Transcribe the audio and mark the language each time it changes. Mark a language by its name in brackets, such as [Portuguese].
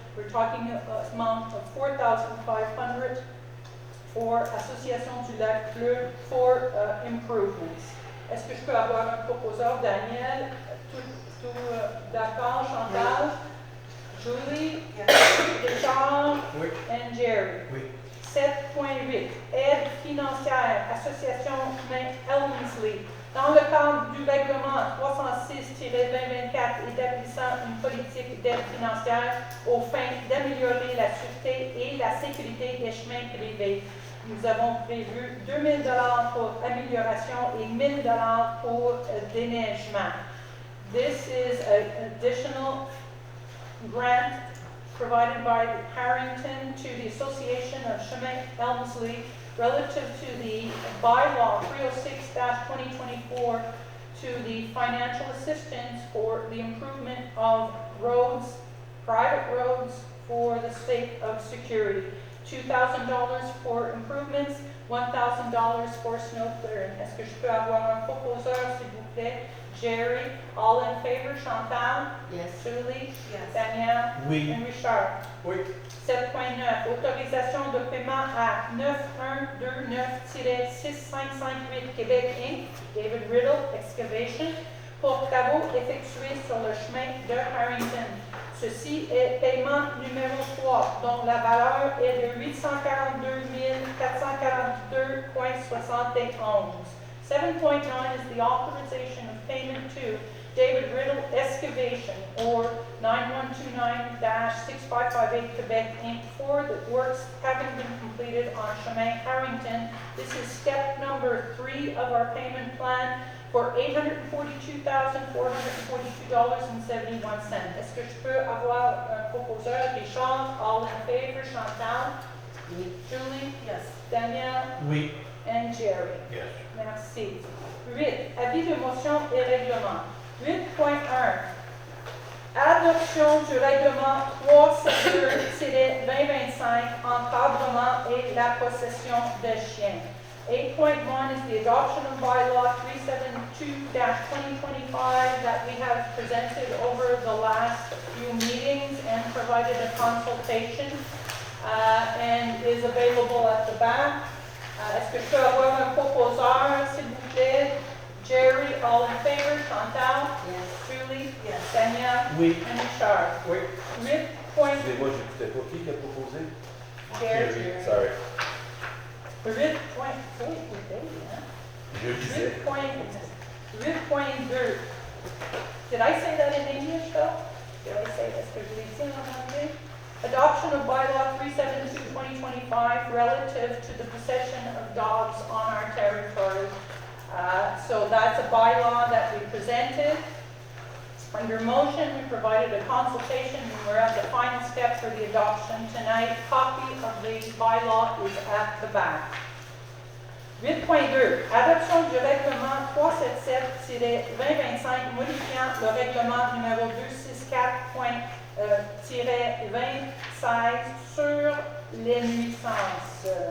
[English] We're talking an amount of $4,500 for Association du Lac Bleu for improvements. [French] Est-ce que je peux avoir un proposeur? Daniel? Tout d'accord? Chantal? Julie? [English] Yes. Richard? [French] Oui. [English] And Jerry? [French] Oui. 7.8, aide financière, Association Chemin Elmsley. Dans le cadre du règlement 306-2024 établissant une politique d'aide financière aux fins d'améliorer la sûreté et la sécurité des chemins privés. Nous avons prévu $2 000 pour amélioration et $1 000 pour déneigement. [English] This is an additional grant provided by Harrington to the Association of Chemin Elmsley relative to the bylaw 306-2024 to the financial assistance for the improvement of roads, private roads for the sake of security. $2,000 for improvements, $1,000 for snow clearing. [French] Est-ce que je peux avoir un proposeur, s'il vous plaît? [English] Jerry, all in favor? Chantal? Yes. Julie? Yes. Danielle? [French] Oui. [English] And Richard? [French] Oui. 7.9, autorisation de paiement à 9129-6558 Québec Inc., David Riddle Excavation, pour travaux effectués sur le chemin de Harrington. Ceci est paiement numéro 3, dont la valeur est de $842 442,71. [English] 7.9 is the authorization of payment to David Riddle Excavation, or 9129-6558 Quebec Inc. for the works having been completed on Chemin Harrington. This is step number 3 of our payment plan for $842,442.71. [French] Est-ce que je peux avoir un proposeur? [English] Richard, all in favor? Chantal? [French] Oui. Julie? [English] Yes. Danielle? [French] Oui. [English] And Jerry? Yes. [French] Merci. 8. Avis de motion et règlement. 8.1. Adoption du règlement 372-2025, encadrement et la possession de chiens. [English] 8.1 is the adoption of bylaw 372-2025 that we have presented over the last few meetings and provided a consultation. and is available at the back. [French] Est-ce que je peux avoir un proposeur, s'il vous plaît? [English] Jerry, all in favor? Chantal? Yes. Julie? Yes. Danielle? [French] Oui. [English] And Richard? [French] Oui. 8.2. Excusez-moi, j'écoutais pas. Qui a proposé? Jerry. Sorry. 8.2. Faut écouter, hein? Je disais. 8.2. [English] Did I say that in English, though? Did I say this? Because we see on Monday. Adoption of bylaw 372/2025 relative to the possession of dogs on our territory. So that's a bylaw that we presented. Under motion, we provided a consultation, and we're at the final step for the adoption tonight. Copy of the bylaw is at the back. 8.2. [French] Adoption du règlement 377-2025 modifiant le règlement numéro 264.2016 sur les nuisances.